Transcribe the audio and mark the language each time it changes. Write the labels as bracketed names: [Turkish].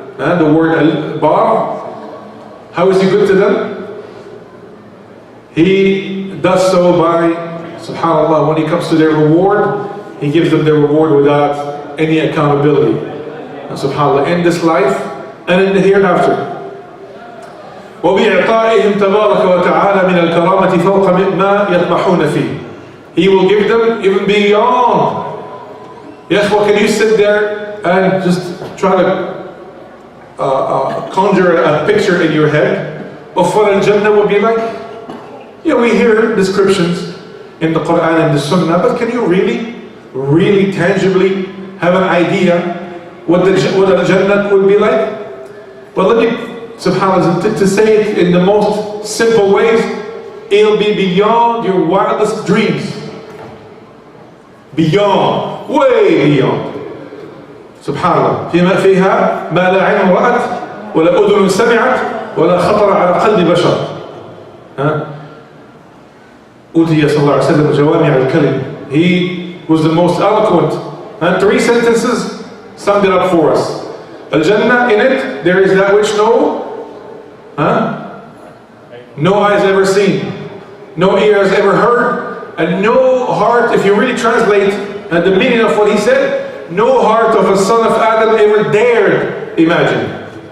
[English] The word al-bar, how is he good to them? He does so by, subhanallah, when it comes to their reward, he gives them their reward without any accountability. And subhanallah, in this life and in the hereafter. [Arabic] وبإعطائهم تبارك وتعالى من الكرامة فوق ما يطمحون فيه. [English] He will give them even beyond. Yes, well, can you sit there and just try to conjure a picture in your head of what Al-Jannah will be like? Yeah, we hear descriptions in the Quran and the Sunnah, but can you really tangibly have an idea what Al-Jannah will be like? Well, let me, subhanAllah, to say it in the most simple ways, it'll be beyond your wildest dreams. Beyond, way beyond. [Arabic] سبحان الله فيها ما لا عين رأت ولا أذن سمعت ولا خطر على قلب بشر. أوتي صلى الله عليه وسلم جوامع الكلم. [English] He was the most eloquent And 3 sentences summed it up for us. Al-Jannah, in it, there is that which no eyes ever seen, no ears ever heard, and no heart, if you really translate the meaning of what he said, no heart of a son of Adam ever dared imagine.